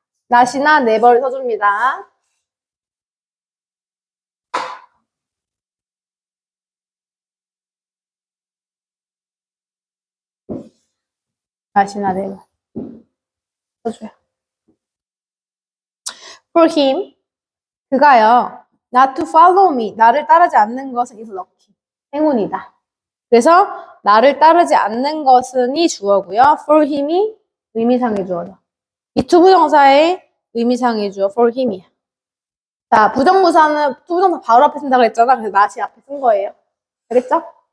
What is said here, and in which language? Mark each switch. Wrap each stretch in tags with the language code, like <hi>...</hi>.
<ko>not이나 never를 써줍니다. not이나 never 써줘요.</ko> <en>For him,</en> <ko>그가요.</ko> <en>Not to follow me,</en> <ko>나를 따르지 않는 것은</ko> <en>is lucky,</en> <ko>행운이다. 그래서 나를 따르지 않는 것은이 주어고요. For him이 의미상의 주어죠. 이 투부정사의 의미상의 주어 for him이야. 자, 부정부사는 투부정사 바로 앞에 쓴다고 했잖아. 그래서 not이 앞에 쓴 거예요. 알겠죠?</ko>